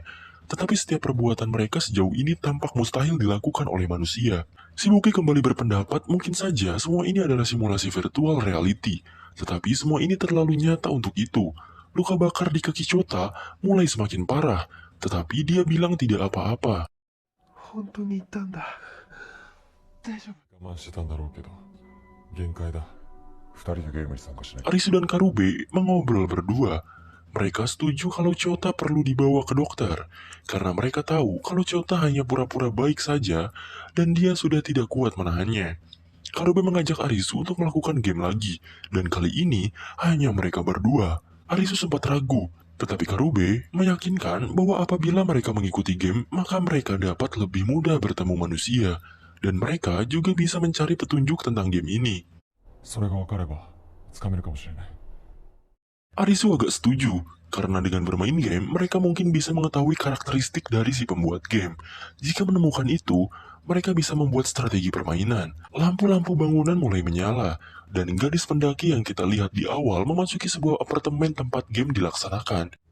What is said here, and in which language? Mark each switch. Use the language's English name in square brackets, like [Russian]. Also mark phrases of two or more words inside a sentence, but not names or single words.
[Indonesian] Tetapi setiap perbuatan mereka sejauh ini tampak mustahil dilakukan oleh manusia. Si Buki kembali berpendapat mungkin saja semua ini adalah simulasi [English] virtual reality, [Indonesian] tetapi semua ini terlalu nyata untuk itu. Luka bakar di kaki Chota mulai semakin parah, tetapi dia bilang tidak apa-apa. [Japanese] 本当に行ったんだ。大丈夫。我慢してたんだろうけど限界だ。2人でゲームに参加しない。 [Indonesian] Arisu dan Karube mengobrol berdua. Mereka setuju kalau Chota perlu dibawa ke dokter, karena mereka tahu kalau Chota hanya pura-pura baik saja dan dia sudah tidak kuat menahannya. Karube mengajak Arisu untuk melakukan game lagi, dan kali ini hanya mereka berdua. Arisu sempat ragu, tetapi Karube meyakinkan bahwa apabila mereka mengikuti game, maka mereka dapat lebih mudah bertemu manusia, dan mereka juga bisa mencari petunjuk tentang game ini. [Japanese] それが分かればつかめるかもしれない。 [Indonesian] Arisu agak setuju, karena dengan bermain game, mereka mungkin bisa mengetahui karakteristik dari si pembuat game. Jika menemukan itu, mereka bisa membuat strategi permainan. Lampu-lampu bangunan mulai menyala, dan gadis pendaki yang kita lihat di awal memasuki sebuah apartemen tempat game dilaksanakan.